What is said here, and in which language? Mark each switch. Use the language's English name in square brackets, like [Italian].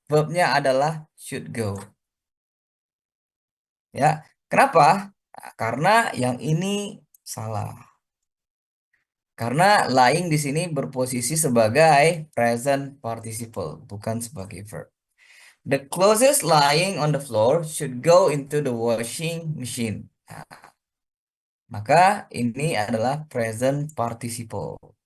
[Indonesian] Verbnya adalah should go. Ya, kenapa? Nah, karena yang ini salah. Karena lying di sini berposisi sebagai present participle, bukan sebagai verb. [English] The clothes lying on the floor should go into the washing machine. [Indonesian] Nah, maka ini adalah present participle.